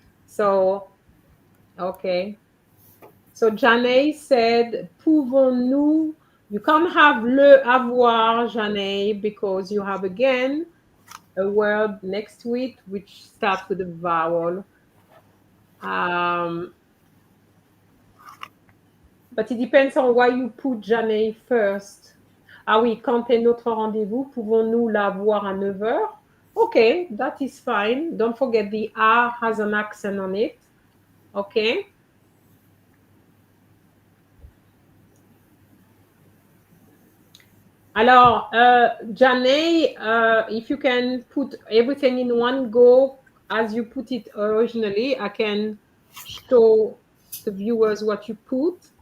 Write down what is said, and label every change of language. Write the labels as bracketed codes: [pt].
[en] So, okay. So Janae said, [fr] pouvons-nous, [en] you can't have [fr] le avoir, [en] Janae, because you have again a word next to it which starts with a vowel. But it depends on why you put Janae first. [fr] Ah oui, quand est notre rendez-vous, pouvons-nous l'avoir à 9 h? [en] Okay, that is fine. Don't forget the A has an accent on it. Okay. Alors, Janae, if you can put everything in one go as you put it originally, I can show the viewers what you put.